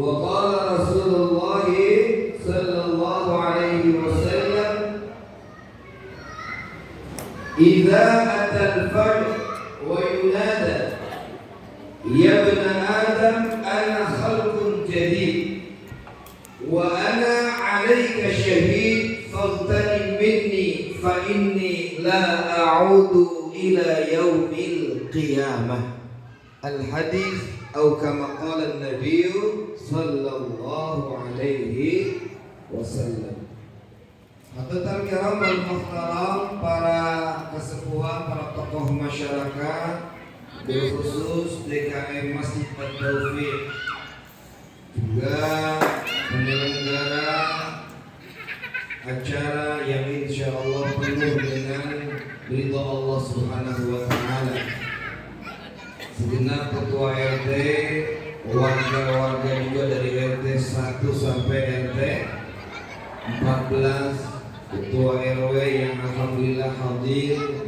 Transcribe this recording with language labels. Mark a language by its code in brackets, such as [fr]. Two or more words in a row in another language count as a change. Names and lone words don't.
[ar] قال رسول الله صلى الله عليه وسلم إذا أتى الفجر وينادى يا ابن آدم أنا خلق جديد وأنا عليك شهيد فاغتنم مني فإني لا أعود إلى يوم القيامة. Al-hadis atau كما قال النبي صلى الله عليه وسلم. الحاضرين الكرام والمحترم, [id] para kesepuhan, para tokoh masyarakat, khusus DKM Masjid At-Taufiq, juga penyelenggara acara yang insyaallah penuh dengan ridha Allah [ar] سبحانه وتعالى. [id] Segenap ketua RT, warga-warga juga dari RT 1 sampai RT 14, ketua RW yang alhamdulillah hadir.